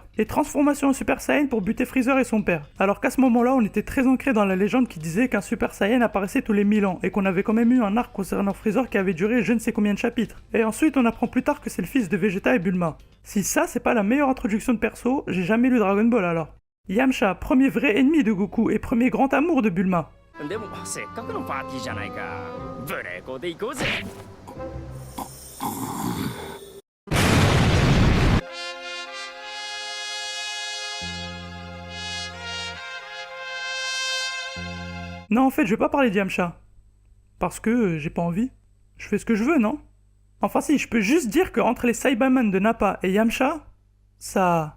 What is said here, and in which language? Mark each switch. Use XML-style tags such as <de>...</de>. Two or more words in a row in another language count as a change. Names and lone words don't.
<fr>Et transformation en Super Saiyan pour buter Freezer et son père. Alors qu'à ce moment-là, on était très ancré dans la légende qui disait qu'un Super Saiyan apparaissait tous les 1000 ans et qu'on avait quand même eu un arc concernant Freezer qui avait duré je ne sais combien de chapitres. Et ensuite, on apprend plus tard que c'est le fils de Vegeta et Bulma. Si ça, c'est pas la meilleure introduction de perso, j'ai jamais lu Dragon Ball alors. Yamcha, premier vrai ennemi de Goku et premier grand amour de Bulma.</fr> <ja>でもせっかくのパーティーじゃないかブレーコで行こうぜ</ja> <fr>Non, en fait, je vais pas parler d'Yamcha. Parce que j'ai pas envie. Je fais ce que je veux, non? Enfin si, je peux juste dire que entre les Saibaman de Nappa et Yamcha, ça...</fr>